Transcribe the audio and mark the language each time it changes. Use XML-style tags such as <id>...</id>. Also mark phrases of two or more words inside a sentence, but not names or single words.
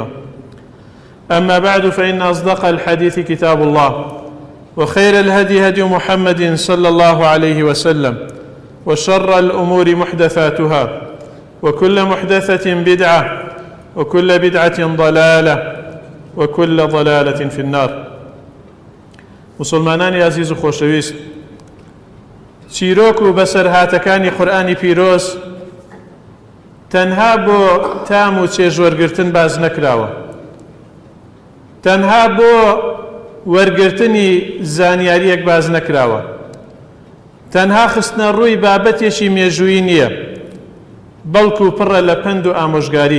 <ar>أما بعد، فإن أصدق الحديث كتاب الله، وخير الهدي هدي محمد صلى الله عليه وسلم، وشر الأمور محدثاتها، وكل محدثة بدعة، وكل بدعة ضلالة، وكل ضلالة في النار.</ar> <ckb>مسلمانان عزيز خوشويست، چیرۆک و بەسەرهاتەکانی قورئانی پیرۆز تەنها بۆ تام و چێژوەرگرتن باز نەکراوە، تەنها بۆ وەرگرتنی زانیاریەک باز نەکراوە، تەنها خستنە ڕووی بابەتێکی مێژووی نییە، بەڵکو پڕە لە پند و ئامۆژگاری.</ckb>